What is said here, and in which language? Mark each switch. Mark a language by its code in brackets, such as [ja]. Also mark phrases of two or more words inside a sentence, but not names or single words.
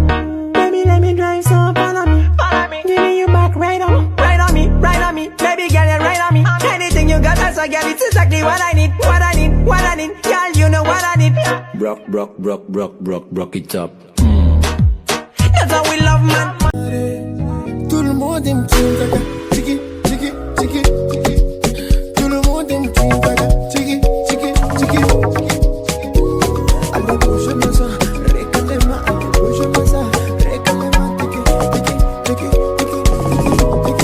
[en] Baby, let me drive so follow me. Give me your back, right on me. Baby girl, you're right on me. Anything you got, that's a girl, it's exactly what I need. Girl, you know what I need. Broke it up. That's how we love, man. [fr] Tout le monde aime Tikt0K, tiki, tiki, tiki, tiki. Tout le monde aime Tikt0K, tiki, tiki, tiki. Allez, bouge-moi ça, réclame-moi, allez, bouge-moi ça, réclame-moi, tiki, tiki, tiki, tiki, tiki.